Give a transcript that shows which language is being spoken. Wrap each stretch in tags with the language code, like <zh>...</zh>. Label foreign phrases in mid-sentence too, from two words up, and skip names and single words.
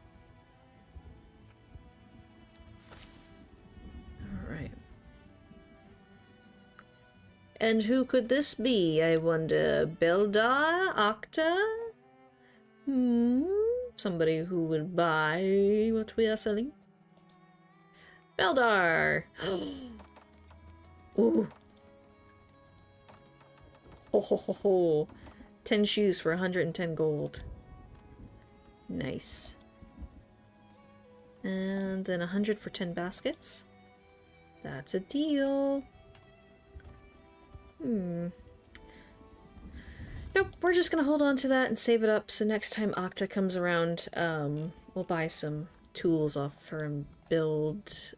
<en>Alright. And who could this be, I wonder? Beldar? Octa? Somebody who would buy what we are selling? Beldar! Ooh. Ho ho ho ho. 10 shoes for 110 gold. Nice. And then 100 for 10 baskets. That's a deal. Nope, we're just gonna hold on to that and save it up so next time Octa comes around, we'll buy some tools off of her and build...</en>